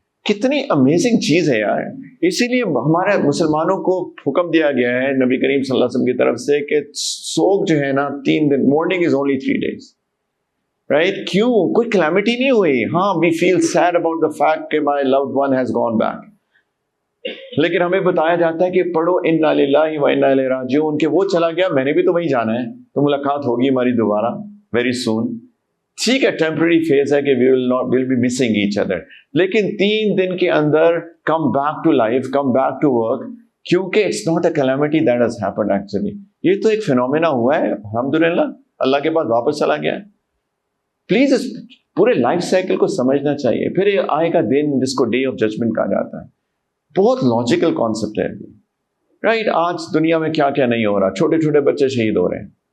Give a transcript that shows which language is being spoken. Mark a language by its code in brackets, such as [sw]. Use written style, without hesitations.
[ur] کتنی امیزنگ چیز ہے یار. اسی لیے ہمارے مسلمانوں کو حکم دیا گیا ہے نبی کریم صلی اللہ علیہ وسلم کی طرف سے کہ سوگ جو ہے نا 3 دن, [en] Morning is only 3 days, right. [ur] کیوں؟ کوئی کلیمٹی نہیں ہوئی. ہاں, [en] we feel sad about the fact [ur] کہ [en] my loved one has gone back, [ur] لیکن ہمیں بتایا جاتا ہے کہ پڑھو [ar] انا للہ و انا الیہ راجعون, [ur] کہ وہ چلا گیا, میں نے بھی تو وہیں جانا ہے, تو ملاقات ہوگی ہماری دوبارہ [en] Very soon. [ur] ٹھیک ہے, ٹیمپرری فیز ہے کہ [en] we'll be missing each other, [ur] لیکن 3 دن کے اندر [en] come back to life, come back to work, [ur] کیونکہ [en] it's not a calamity that has happened actually. [ur] یہ تو ایک فینومینا ہوا ہے, الحمدللہ اللہ کے پاس واپس چلا گیا. پلیز اس پورے لائف سائیکل کو سمجھنا چاہیے. پھر آئے گا دن جس کو ڈے آف ججمنٹ کہا جاتا ہے. بہت لاجیکل کانسیپٹ ہے, رائٹ. آج دنیا میں کیا کیا نہیں ہو رہا, چھوٹے چھوٹے بچے شہید ہو رہے ہیں,